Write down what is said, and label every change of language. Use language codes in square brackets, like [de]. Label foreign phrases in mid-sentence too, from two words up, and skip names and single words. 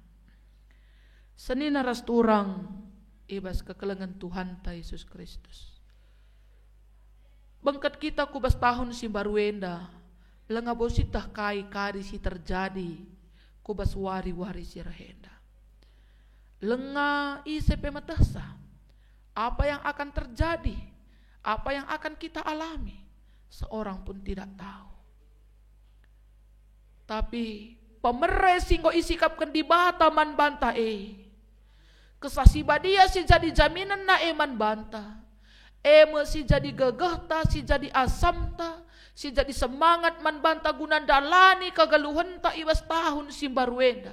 [btx] Senina ras turang ibas kekelengan Tuhan ta Yesus Kristus. Bengkat kita kubas tahun si baruenda. Lenga bositah kai kari si terjadi kubas wari-wari si rahenda. Lenga isepe matasa. [id] Apa yang akan terjadi? Apa yang akan kita alami? Seorang pun tidak tahu. [btx] Tapi pemere singgo isikapkan di bata man banta kesasi badia si jadi jaminan na man banta. Si jadi gegahta, si jadi asamta, si jadi semangat man banta guna dalani kagaluhenta ibas tahun si baruenda.